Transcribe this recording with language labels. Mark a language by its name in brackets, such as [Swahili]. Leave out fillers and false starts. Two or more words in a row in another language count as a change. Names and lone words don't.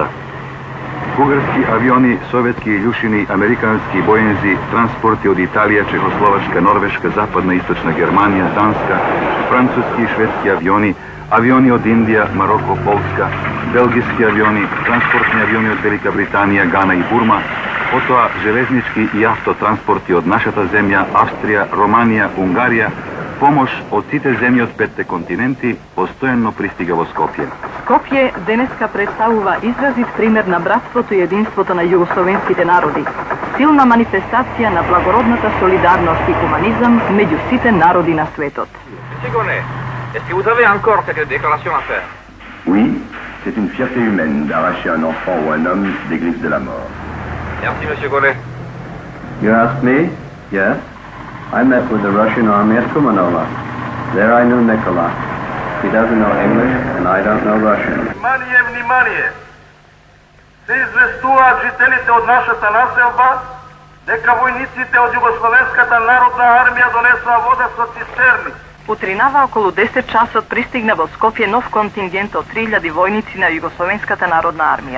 [Macedonian] Бугарски авиони, советски илјушини, американски боензи, транспорти од Италија, Чехословачка, Норвешка, Западна и Источна Германија, Данска, француски и шведски авиони, авиони од Индија, Мароко, Полска, белгиски авиони, транспортни авиони од Велика Британија, Гана и Бурма, потоа железнички и автотранспорти од нашата земја, Австрија, Романија, Унгарија, помош од сите земји од 5 континенти постојано пристига во Скопје. Скопје денеска представува изразит пример на братството и единството на југословенските народи. Силна манифестација на благородната солидарност и хуманизам меѓу сите народи на светот. [French] Sigourney, est-ce que vous avez encore quelques déclarations à faire? Oui, c'est une fierté humaine d'arracher un enfant ou un homme des griffes de la mort. Merci, Monsieur Gollet. [English] You asked me? Yes. I met with the Russian army at Kumanova. There I knew Nikola. He doesn't know English and I don't know Russian. [Macedonian] Внимание, внимание! Се известуваат жителите од нашата населба дека војниците од Југословенската народна армија донесоа вода со цистерни. Утринава околу 10 часот пристигна во Скопје нов контингент од 3000 војници на Југословенската народна армија.